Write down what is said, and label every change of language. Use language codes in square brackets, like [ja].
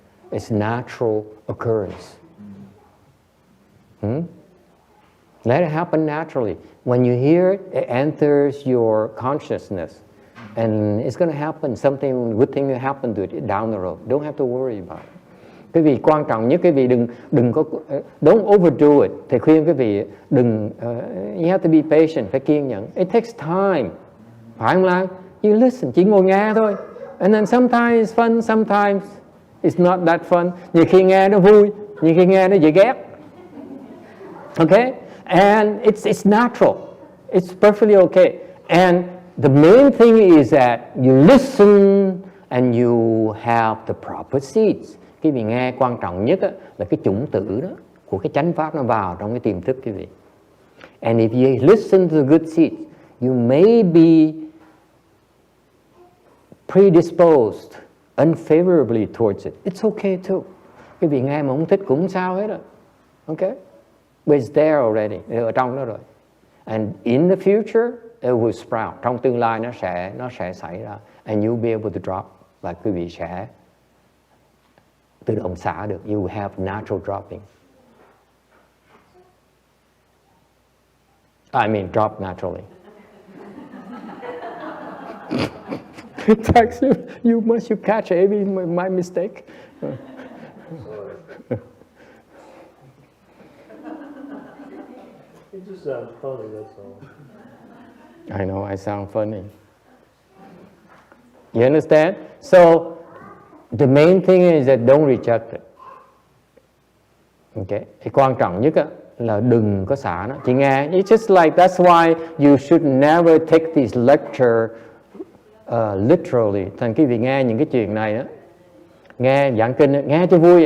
[en] It's natural occurrence. Let it happen naturally. When you hear it, it enters your consciousness. And it's going to happen. Something good thing will happen to it down the road. Don't have to worry about it. [vi] Quý vị quan trọng nhất, quý vị đừng có [en] don't overdo it. [vi] Thầy khuyên quý vị đừng [en] you have to be patient, [vi] phải kiên nhẫn. [en] It takes time. [vi] Phải không Lan? [en] You listen, [vi] chỉ ngồi nghe thôi. [en] And then sometimes it's fun, sometimes it's not that fun. [vi] Nhiều khi nghe nó vui, nhiều khi nghe nó dễ ghét. [en] Okay? And it's natural. It's perfectly okay. And the main thing is that you listen and you have the proper seeds. [vi] Quý vị nghe quan trọng nhất là cái chủng tử đó của cái chánh pháp nó vào trong cái tiềm thức quý vị. [en] And if you listen to the good seeds, you may be predisposed unfavorably towards it. It's okay too. [vi] Quý vị nghe mà không thích cũng không sao hết. [en] Okay? But it's there already. [vi] Ở trong đó rồi. [en] And in the future, it will sprout. [vi] Trong tương lai nó sẽ xảy ra. [en] And you'll be able to drop. [vi] Và quý vị sẽ tự động xả được. [en] You have natural dropping. I mean, drop naturally. Tax you catch every my mistake. It just sounds funny, that's all. I know I sound funny. You understand? So the main thing is that don't reject it. Okay. [vi] Cái quan trọng nhất là đừng có xả nó. Chỉ nghe. [en] It's just like that's why you should never take this lecture literally. [vi] Thành quý vị nghe những cái chuyện này á, nghe giảng kinh, nghe cho vui.